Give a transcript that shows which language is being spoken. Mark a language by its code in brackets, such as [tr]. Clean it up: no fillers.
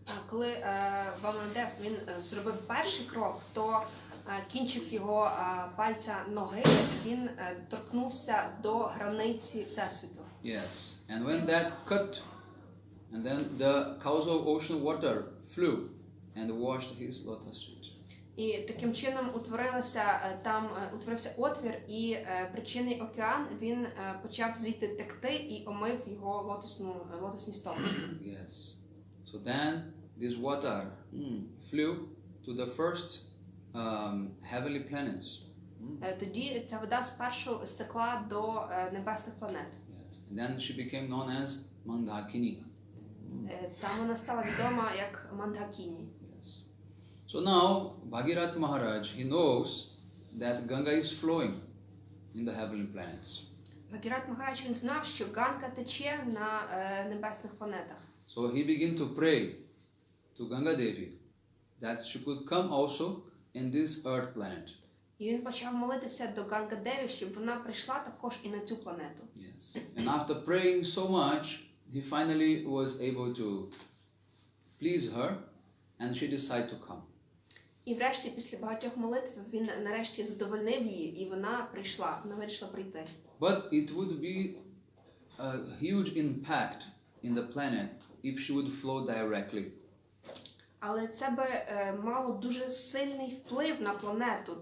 [uk] Коли Ваманадев він зробив перший крок, то кінчик його пальця ноги він торкнувся до границі всесвіту. [en] Yes, and when that cut, and then the causal ocean water flew and washed his lotus feet. [uk] І таким чином утворився отвір, і причинний океан він почав звідти текти і омив його лотосні стопи. [en] Yes. So then this water flew to the first heavenly planets. [uk] Тоді ця вода спершу стекла до небесних планет. [en] Yes. And then she became known as Mandakini. [uk] Там вона стала відома як Мандакіні. [en] Yes. So now Bhagirath Maharaj, he knows that Ganga is flowing in the heavenly planets. [uk] Бхагіратха Махарадж він знав, що Ганга тече на небесних планетах. [en] So he began to pray to Ganga Devi that she could come also in this earth planet. [uk] І він почав молитися до Ганга-Деві, щоб вона прийшла також і на цю планету. [en] Yes. And after praying so much, he finally was able to please her and she decided to come. [uk] І врешті, після багатьох молитв, він нарешті задовольнив її, і вона вирішила прийти. [en] But it would be a huge impact in the planet if she would flow directly. [uk] Але це би мало дуже сильний вплив на планету.